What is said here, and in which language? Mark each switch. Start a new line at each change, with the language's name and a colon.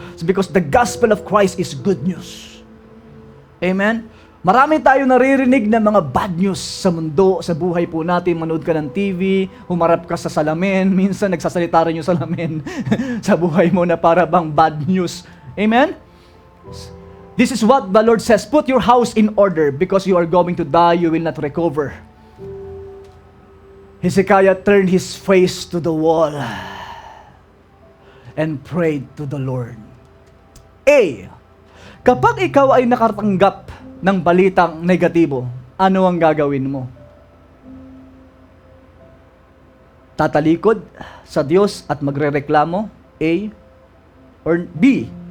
English: It's because the gospel of Christ is good news. Amen?
Filipino: Marami tayo naririnig na mga bad news sa mundo, sa buhay po natin. Manood ka ng TV, humarap ka sa salamin, minsan nagsasalita rin yung salamin sa buhay mo na para bang bad news. Amen?
English: This is what the Lord says, put your house in order because you are going to die, you will not recover. Hezekiah turned his face to the wall and prayed to the Lord. A.
Filipino: Kapag ikaw ay nakatanggap ng balitang negatibo, ano ang gagawin mo? Tatalikod sa Diyos at magrereklamo? A. Or B.